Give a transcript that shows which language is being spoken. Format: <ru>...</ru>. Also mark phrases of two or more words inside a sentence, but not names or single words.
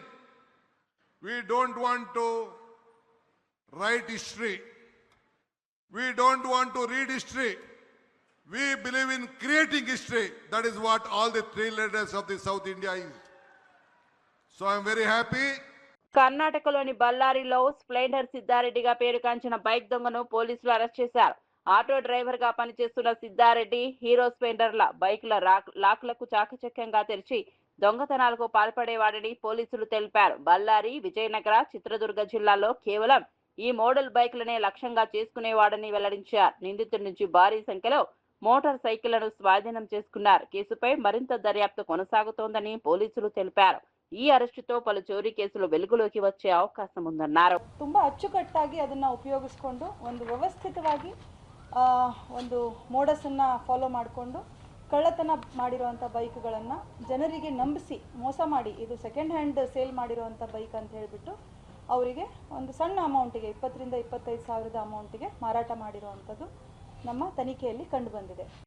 <en>We don't want to write history. We don't want to read history. We believe in creating history. That is what all the 3 leaders of the South India is. So I am very happy.</en> <te>కర్ణాటకలోని బళ్ళారిలో స్ప్లెండర్ సిద్ధారెడ్డిగా పేరుగాంచిన బైక్ దొంగను పోలీసులు అరెస్ట్ చేశారు. ఆటో డ్రైవర్ గా పనిచేస్తున్న సిద్ధారెడ్డి హీరో స్ప్లెండర్ల బైకుల లాక్లకు చాకచక్యంగా తెరిచి దొంగతనాలకు పాల్పడేవాడని పోలీసులు తెలిపారు. బళ్ళారి, విజయనగర, చిత్రదుర్గ జిల్లాల్లో కేవలం ఈ మోడల్ బైకులనే లక్ష్యంగా చేసుకునేవాడని వెల్లడించారు. నిందితుడి నుంచి భారీ సంఖ్యలో మోటార్ సైకిళ్లను స్వాధీనం చేసుకున్నారు. కేసుపై మరింత దర్యాప్తు కొనసాగుతోందని పోలీసులు తెలిపారు. ఈ అరెస్ట్‌తో పలు చోరీ కేసులు వెలుగులోకి వచ్చే అవకాశం ఉందన్నారు.</te> <kn>ತುಂಬಾ ಅಚ್ಚುಕಟ್ಟಾಗಿ ಅದನ್ನ ಉಪಯೋಗಿಸಿಕೊಂಡು ಒಂದು ವ್ಯವಸ್ಥಿತವಾಗಿ ಒಂದು ಮೋಡಸ್ ಅನ್ನ ಫಾಲೋ ಮಾಡಿಕೊಂಡು ಕಳ್ಳತನ ಮಾಡಿರುವಂತ ಬೈಕ್ಗಳನ್ನು ಜನರಿಗೆ ನಂಬಿಸಿ ಮೋಸ ಮಾಡಿ ಇದು</kn> <en>second hand sale</en> <kn>ಮಾಡಿರುವಂತ ಬೈಕ್ ಅಂತ ಹೇಳಿಬಿಟ್ಟು ಅವರಿಗೆ ಒಂದು ಸಣ್ಣ ಅಮೌಂಟಿಗೆ 20 ರಿಂದ 25 ಸಾವಿರದ ಅಮೌಂಟಿಗೆ ಮಾರಾಟ ಮಾಡಿರುವಂತದ್ದು ನಮ್ಮ ತನಿಖೆಯಲ್ಲಿ ಕಂಡು ಬಂದಿದೆ.</kn>